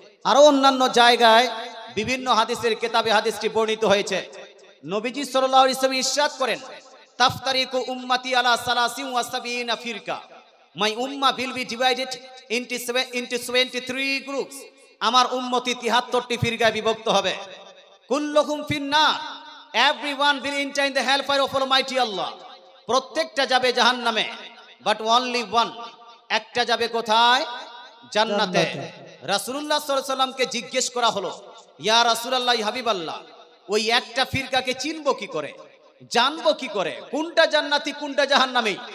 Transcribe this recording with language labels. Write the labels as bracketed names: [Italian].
[Bangla] আরো অন্যান্য জায়গায় বিভিন্ন হাদিসের কিতাবে হাদিসটি বর্ণিত হয়েছে। নবীজি সাল্লাল্লাহু আলাইহি ওয়াসাল্লাম ইরশাদ করেন, [Arabic] তাফতারিকু উম্মতি আলা 73 ফিরকা, [English] My উম্মাহ will be divided into 73 groups। [Bangla] আমার উম্মতি 73টি ফিরকায় বিভক্ত হবে। [Arabic] কুল্লুহুম ফিন্নার, [English] everyone will enter in the hellfire of Almighty Allah। [Bangla] প্রত্যেকটা যাবে জাহান্নামে, [English] but only one, [Bangla] একটা যাবে কোথায়? জান্নাতে। রাসূলুল্লাহ সাল্লাল্লাহু আলাইহি ওয়াসাল্লামকে জিজ্ঞেস করা হলো, ইয়া রাসূলুল্লাহ, হাবিবাল্লাহ, ওই একটা ফিরকাকে চিনবো কি করে, জানবো কি করে, কোনটা জান্নাতি কোনটা জাহান্নামী?